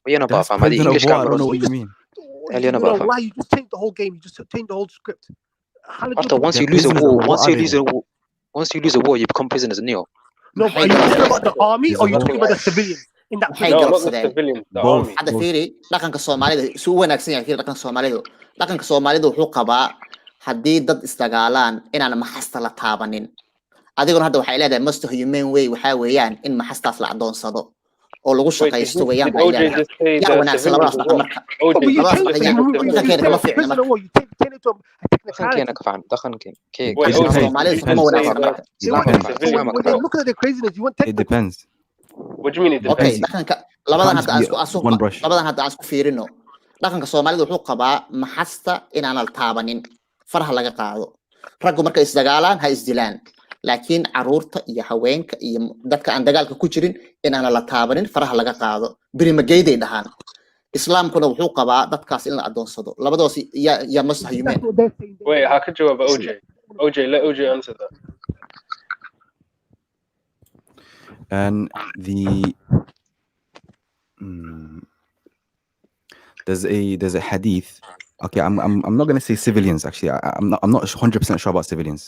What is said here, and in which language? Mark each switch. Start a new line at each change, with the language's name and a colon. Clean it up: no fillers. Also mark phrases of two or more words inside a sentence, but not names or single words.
English: What are you about, fam? The English I don't know what you mean. Why you just change the whole game? You just change the whole script. Once you lose a war, you become prisoners of Neo. No, are you talking about the army or are you talking about the civilians? In that no, not the civilians, the army.
Somali: Hadda fiiri dhaqanka Soomaalida suu wanaagsan yahay dhaqanka Soomaalida wuxuu qabaa haddii dad isdagaalaan inaan maxasta la taabanin adiguna hadda waxay leedahay
English: most humane way
Somali: waxa weeyaan in maxastaas la adoonsado oo lagu shaqaysto weeyaan yaa wanaagsan labadaas dhaqan marka
English: It depends. What do you mean it depends?
Somali: Okay, labadan hadda aan isku fiirino dhaqanka Soomaalida wuxuu qabaa maxasta inaan la taabanin faraha laga qaado raggu markay isdagaalaan ha isdilaan laakiin caruurta iyo haweenka iyo dadka aan dagaalka ku jirin inaan la taabanin faraha laga qaado birimageeday dhahaan islaamkuna wuxuu qabaa dadkaas in la adoonsado labadoos ya mustahimeen.
English: Wait, how could you have OJ? Let OJ answer that. And there's a hadith. Okay, I'm not gonna say civilians. Actually, I'm not 100% sure about civilians.